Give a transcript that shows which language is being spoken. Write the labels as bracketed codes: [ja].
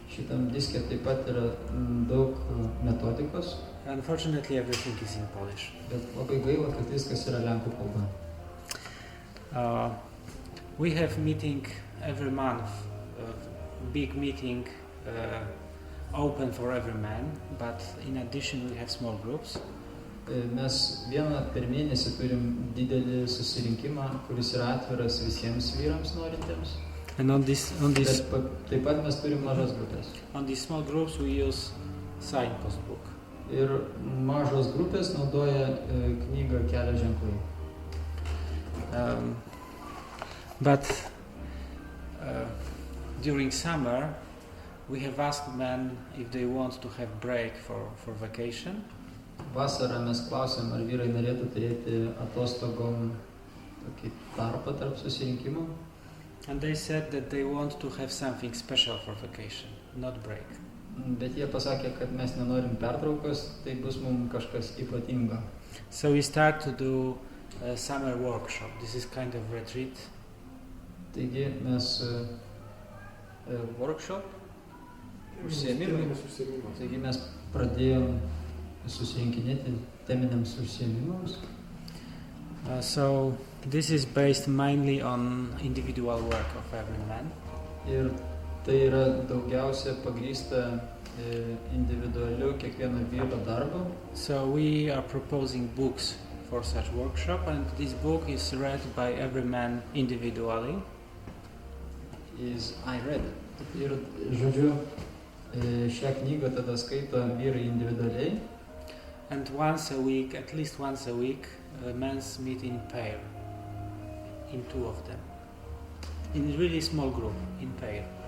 [lt] Šitam diske taip pat yra daug metodikos. [en] Unfortunately, everything is in Polish. [lt] Bet labai gaila, kad viskas yra lenkų kalba. [en] We have meeting every month, big meeting open for every man, but in addition we have small groups. [lt] Mes vieną per mėnesį turim didelį susirinkimą, kuris yra atviras visiems vyrams norintiems. [en] And on this [lt] taip pat mes turim mažas grupės. [en] On these small groups we use signpost book. [lt] Ir mažos grupės naudoja knygą Kelio ženklai. [en] But during summer we have asked men if they want to have break for vacation. [lt] Vasarą mes klausėm, ar vyrai norėtų turėti atostogom tokį tarpą tarp susirinkimų. [en] And they said that they want to have something special for vacation, not break. [lt] Bet jie pasakė, kad mes nenorim pertraukos, tai bus mums kažkas ypatingo. [en] So we start to do a summer workshop. This is kind of retreat. [lt] Taigi mes workshop užsiėmimai. Taigi mes pradėjom susirinkinėti teminiams užsiėmimams. [en] So this is based mainly on individual work of every man. [lt] Ir tai yra daugiausia pagrįsta individualiu kiekvieno vyro darbu. [en] So we are proposing books for such workshop, and this book is read by every man individually. I read it. [lt] Ir žodžiu, šią knygą tada skaito vyrai individualiai. [en] And once a week, at least once a week, men's meet in pair, in two of them, in a really small group, in pair.